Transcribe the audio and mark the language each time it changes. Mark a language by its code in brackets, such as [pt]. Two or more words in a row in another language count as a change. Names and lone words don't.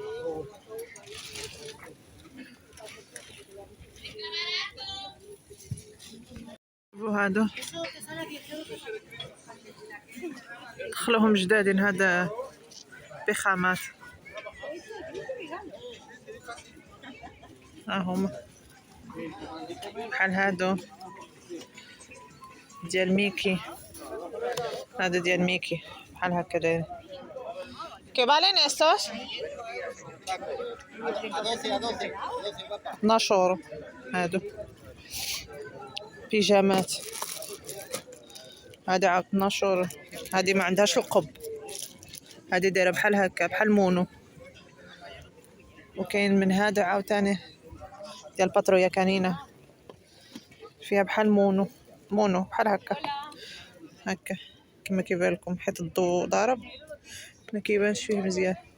[ar] وهادو دخلوهم جدادين، هذا بخامات. هما بحال هادو ديال ميكي، هذا ديال ميكي بحال هكا داير. [es] ¿Qué valen estos? 12 اورو. [ar] هادو بيجامات، هذا عاد 12 اورو. هذه ما عندهاش القب، هذه دايره بحال هكا بحال مونو. وكاين من هذا عاوتاني ديال باترويا كانينه فيها بحال مونو بحال هكا كما كيبان لكم حيت الضوء ضارب ما كيبانش فيه مزيان.